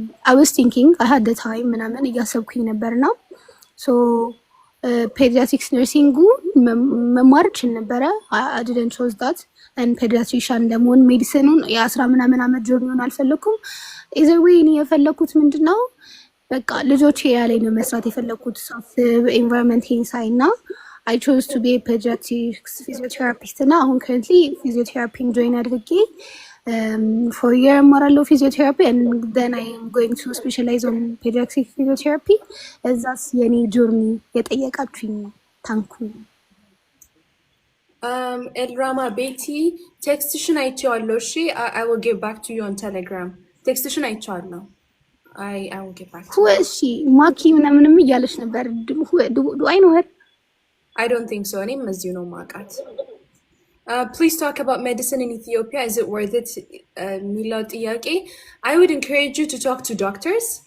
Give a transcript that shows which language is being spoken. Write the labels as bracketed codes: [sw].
[en] I was thinking I had the time [am] ምናምን እያሰብኩኝ ነበርና so ፔዲያትሪክስ ነርሲንጉ መማር እችል ነበረ። [en] I didn't choose that and [am] ፔዲያትሪሻን ለመሆን ሜዲሲኑን የ10 ምናምን ዓመት ጆርኒውን አልፈለኩም። [en] either way [am] እኔ የፈለኩት ምንድነው በቃ ልጆቼ ያለኝ ነው መስራት የፈለኩት ሳስብ ኤንቫይሮንመንት ሳይ እና [en] አይ ቾዝ ቱ ቢ [am] ፔዲያትሪክስ ፊዚዮቴራፒስት እና አሁን ከረንትሊ ፊዚዮቴራፒን ጆይን አድርጌ ፎር የር እማራለሁ ፊዚዮቴራፒ [en] and then I am going to specialize on pediatric physiotherapy [am] እዛስ የኔ ጆርኒ የጠየቃችሁኝ ታንኩ [en] ኤልራማ ቤቲ [am] ቴክስትሽን አይቼዋለሁ። እሺ [en] I will get back to you on Telegram [am] ቴክስትሽን አይቼዋለሁ። [en] I will get back to you. [am] እሺ ማኪ ምናምንም እያለች ነበር [en] ዱ አይ ኖ ሄር I don't think so [am] እኔም እዚሁ ነው ማውቃት። [en] Please talk about medicine in Ethiopia. Is it worth it? [am] የሚለው ጥያቄ [en] I would encourage you to talk to doctors.